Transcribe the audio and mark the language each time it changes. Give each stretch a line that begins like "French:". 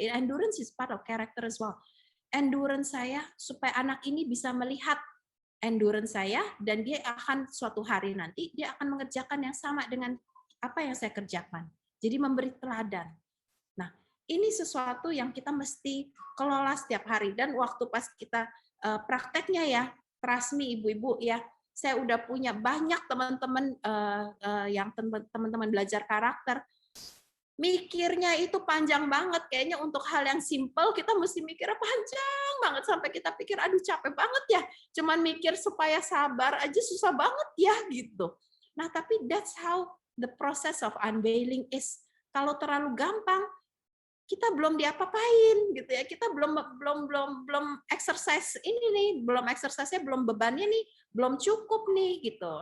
English: Endurance is part of character as well.
Indonesian: Endurance saya supaya anak ini bisa melihat endurance saya dan dia akan suatu hari nanti dia akan mengerjakan yang sama dengan apa yang saya kerjakan. Jadi memberi teladan. Nah, ini sesuatu yang kita mesti kelola setiap hari dan waktu pas kita prakteknya ya,
English: trust me
Indonesian: ibu-ibu ya, saya udah punya banyak teman-teman yang teman-teman belajar karakter, mikirnya itu panjang banget. Kayaknya untuk hal yang simple kita mesti mikirnya panjang banget sampai kita pikir aduh capek banget ya. Cuman mikir supaya sabar aja susah banget ya gitu. Nah, tapi
English: that's how the process of unveiling is.
Indonesian: Kalau terlalu gampang kita belum diapa-apain gitu ya. Kita belum exercise ini nih, belum exercise-nya belum bebannya nih, belum cukup nih gitu.